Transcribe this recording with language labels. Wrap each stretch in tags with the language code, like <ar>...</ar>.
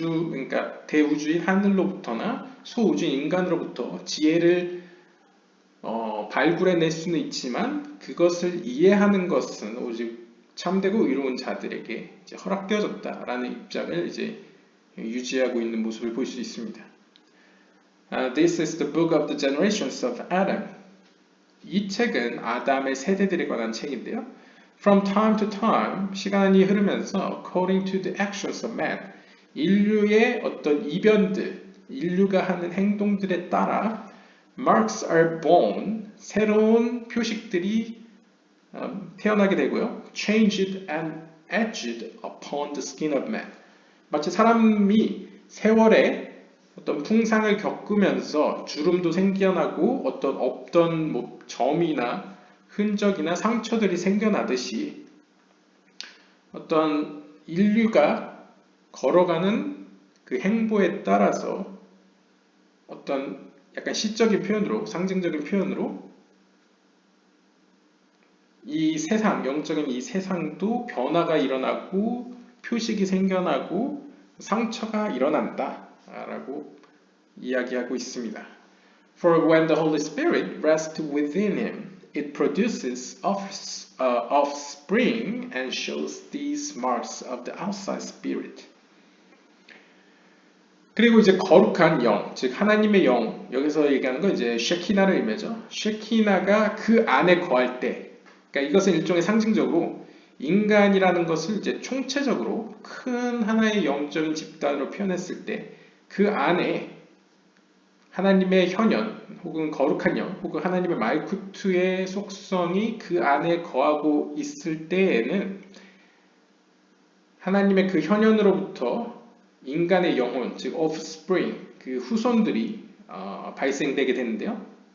<ko>그러니까 대우주인 하늘로부터나 소우주인 인간으로부터 지혜를 발굴해낼 수는 있지만 그것을 이해하는 것은 오직 참되고 의로운 자들에게 이제 허락되어졌다라는 입장을 이제 유지하고 있는 모습을 볼 수 있습니다.</ko> <en>This is the book of the generations of Adam.</en> <ko>이 책은 아담의 세대들에 관한 책인데요.</ko> <en>From time to time,</en> <ko>시간이 흐르면서</ko> <en>according to the actions of man,</en> <ko>인류의 어떤 이변들, 인류가 하는 행동들에 따라</ko> <en>marks are born,</en> <ko>새로운 표식들이 태어나게 되고요.</ko> <en>changed and etched upon the skin of man.</en> <ko>마치 사람이 세월에 어떤 풍상을 겪으면서 주름도 생겨나고 어떤 없던 뭐 점이나 흔적이나 상처들이 생겨나듯이 어떤 인류가 걸어가는 그 행보에 따라서 어떤 약간 시적인 표현으로, 상징적인 표현으로 이 세상, 영적인 이 세상도 변화가 일어나고 표식이 생겨나고 상처가 일어난다 라고 이야기하고 있습니다.</ko> <en>For when the Holy Spirit rests within him, it produces offspring and shows these marks of the outside spirit.</en> <ko>그리고 이제 거룩한 영, 즉 하나님의 영, 여기서 얘기하는 건 이제 쉐키나를 의미하죠. 쉐키나가 그 안에 거할 때, 그러니까 이것은 일종의 상징적으로 인간이라는 것을 이제 총체적으로 큰 하나의 영적인 집단으로 표현했을 때 그 안에 하나님의 현현 혹은 거룩한 영 혹은 하나님의 말쿠투의 속성이 그 안에 거하고 있을 때에는 하나님의 그 현현으로부터 인간의 영혼, 즉 offspring, 그 후손들이 발생되게 되는데요.</ko>